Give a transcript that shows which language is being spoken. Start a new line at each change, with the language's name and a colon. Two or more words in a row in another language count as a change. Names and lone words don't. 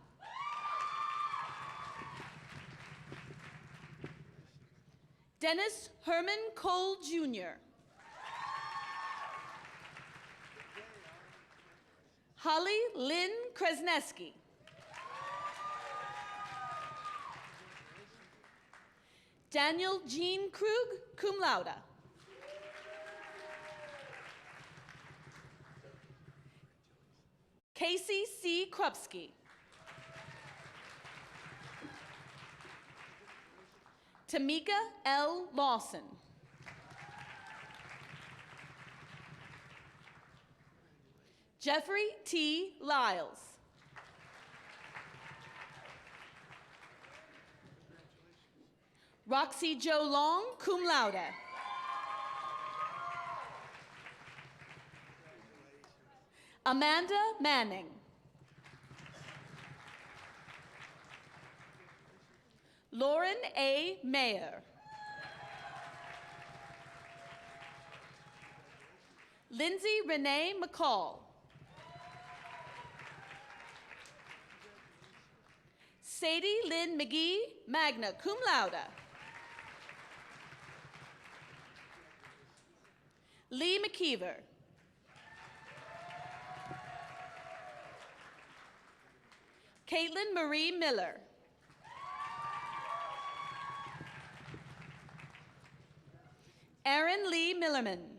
English: Dennis Herman Cole, Jr. Holly Lynn Kresneski. Daniel Jean Krug,
Latin: cum laude.
English: Casey C. Krupski. Tamika L. Lawson. Jeffrey T. Lyles. Roxy Jo Long,
Latin: cum laude.
English: Amanda Manning. Lauren A. Mayer. Lindsay Renee McCall. Sadie Lynn McGee,
Latin: magna cum laude.
English: Lee McKeever. Caitlin Marie Miller. Erin Lee Millerman.